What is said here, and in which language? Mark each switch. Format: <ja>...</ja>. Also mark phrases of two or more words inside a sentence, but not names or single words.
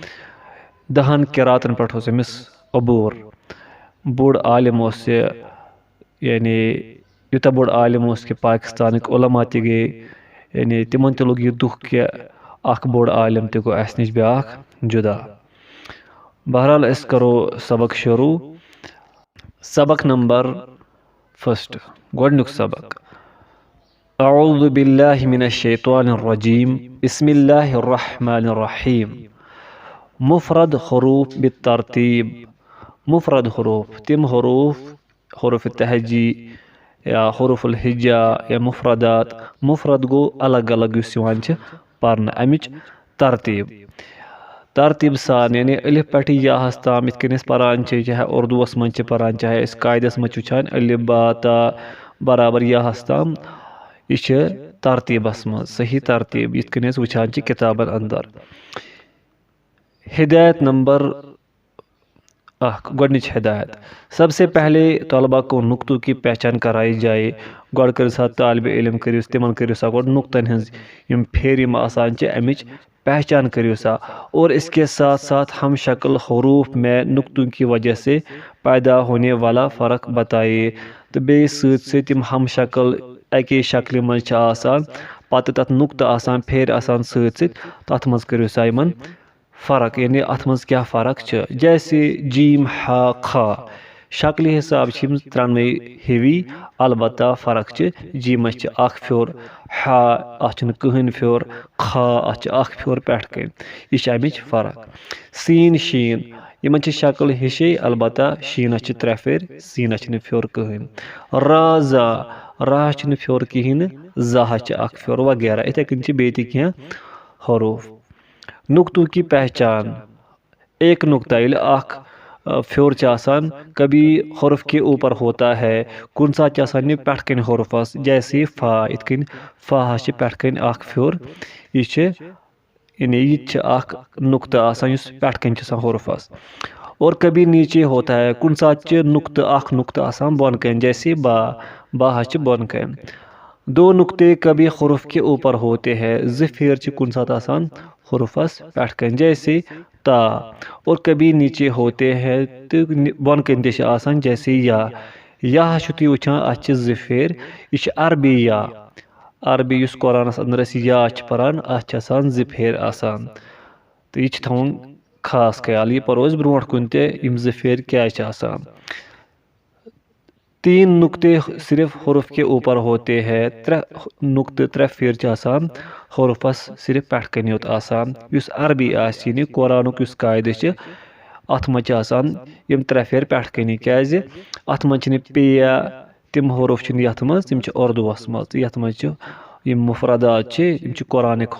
<ks>10 قِراتن پٮ۪ٹھ اوس أمِس عبوٗر. بوٚڑ عالِم اوس یہِ یعنی یوٗتاہ بوٚڑ عالِم اوس کہِ پاکستانٕکۍ علما تہِ گٔے یعنی تِمن تہِ لوٚگ یہِ دُکھ کہِ اکھ بوٚڑ عالِم تہِ گوٚو اَسہِ نِش بیٛاکھ جُدا. بہرحال أسۍ کرو سبق شروٗع. سبق نمبر 1 گۄڈنیُک سبق.</ks> <ar>اعوذ باللہ من الشیطان الرجیم بسم اللہ الرحمن الرحیم.</ar> <ur>مفرد حروف بالترتیب.</ur> <ks>مفرد حروف تِم حروف حروف تہجی یا حروف الہجا یا مفردات. مفرد گوٚو الگ الگ یُس یِوان چھِ پرنہٕ اَمِچ ترتیٖب ترتیٖب سان یعنی الف پٮ۪ٹھٕ یاہس تام یِتھ کٔنۍ أسۍ پران چھِ چاہے اردوٗوس منٛز چھِ پران چاہے أسۍ قاعدس منٛز چھِ وٕچھان الف با تا برابر یاہس تام. یہِ چھِ ترتیٖبس منٛز صحیح ترتیٖب یِتھ کٔنۍ أسۍ وٕچھان چھِ کِتابن انٛدر. ہدایت نمبر 1 گۄڈنِچ ہدایت.</ks> <ur>سب سے پہلے طلبا کو نقطوں کی پہچان کرائی جائے.</ur> <ks>گۄڈٕ کٔرِو سا طالبہِ علم کٔرِو تِمن کٔرِو سا گۄڈٕ نقطن ہٕنٛز یِم پھیرِ یِم آسان چھِ اَمِچ پہچان کٔرِو سا.</ks> <ur>اور اس کے ساتھ ساتھ ہم شکل حروف میں نقطوں کی وجہ سے پیدا ہونے والا فرق بتائیے.</ur> <ks>تہٕ بیٚیہِ سۭتۍ سۭتۍ یِم ہم شکل اَکے شکلہِ منٛز چھِ آسان پتہٕ تتھ نقطہٕ آسان پھیرِ آسان سۭتۍ سۭتۍ تتھ منٛز کٔرِو سا یِمن فرق یعنی اتھ منٛز کیٛاہ فرق چھِ. جیسے جیٖم ہا کھا شکلہِ حساب چھِ یِم ترٛنوَے ہِوی البتہ فرق چھِ جیٖمس چھِ اکھ پھیوٚر ہا اتھ چھُنہٕ کٕہۭنۍ پھیوٚر کھا اتھ چھِ اکھ پھیوٚر پٮ۪ٹھٕ کَنۍ. یہِ چھِ امِچ فرق. سیٖن شیٖن یِمن چھِ شکل ہِشے البتہ شیٖنس چھِ 3 پھیرِ سیٖنس چھِنہٕ پھیوٚر کٕہۭنۍ. را زا راہس چھُنہٕ پھیوٚر کِہیٖنۍ نہٕ زاہس چھِ اکھ پھیوٚر وغیرہ. یِتھے کٔنۍ چھِ بیٚیہِ تہِ کینٛہہ حروف.</ks> <ur>نقطوں کی پہچان. ایک نقطہ</ur> <ks>ییٚلہِ اکھ پھیوٚر چھِ آسان</ks> <ur>کبھی حرف کے اوپر ہوتا ہے</ur> <ks>کُنہِ ساتہٕ چھِ آسان یہِ پٮ۪ٹھٕ کَنۍ حروفس جیسے فا یِتھ کٔنۍ فاہس چھِ پٮ۪ٹھٕ کَنۍ اکھ پھیوٚر. یہِ چھِ یعنی یہِ تہِ چھِ اکھ نقطہٕ آسان یُس پٮ۪ٹھٕ کَنۍ چھُ آسان حروفس.</ks> <ur>اور کبھی نیچے ہوتا ہے</ur> <ks>کُنہِ ساتہٕ چھِ نقطہٕ اکھ نقطہٕ آسان بۄنہٕ کَنۍ جیسے با باہس چھِ بۄنہٕ کَنۍ.</ks> <ur>2 نقطے کبھی حروف کے اوپر ہوتے ہیں</ur> <ks>2 پھیرٕ چھِ کُنہِ ساتہٕ آسان حروفس پٮ۪ٹھٕ کَنۍ جیسے تا.</ks> <ur>اور کبھی نیچے ہوتے ہیں</ur> <ks>تہٕ بۄنہٕ کَنۍ تہِ چھِ آسان جیسے یا یا چھُ تُہۍ وٕچھان اَتھ چھِ زٕ پھیرِ یہِ چھِ عربی یا عربی یُس قۄرانَس انٛدر أسۍ یا چھِ پَران اَتھ چھِ آسان زٕ پھیرِ آسان تہٕ یہِ چھِ تھاوُن خاص خیال یہِ پَرو أسۍ برونٛٹھ کُن تہِ یِم زٕ پھیرِ کیٛازِ چھِ آسان</ks> <ur>3 نقطے صرف حروف کے اوپر ہوتے ہیں</ur> <ks>3 نقطہٕ 3 پھیرِ چھِ آسان حروفَس صرف پٮ۪ٹھ کَنہِ یوت آسان یُس عربی آسہِ یعنی قۄرانُک یُس قاعدٕ چھِ اَتھ منٛز چھِ آسان یِم 3 پھیرِ پٮ۪ٹھ کَنی کیٛازِ اَتھ منٛز چھِنہٕ پیٚیا تِم حروف چھِنہٕ یَتھ منٛز تِم چھِ اُردوٗوَس منٛز تہٕ یَتھ منٛز چھِ یِم مُفردات چھِ یِم چھِ قۄرانٕکۍ</ks>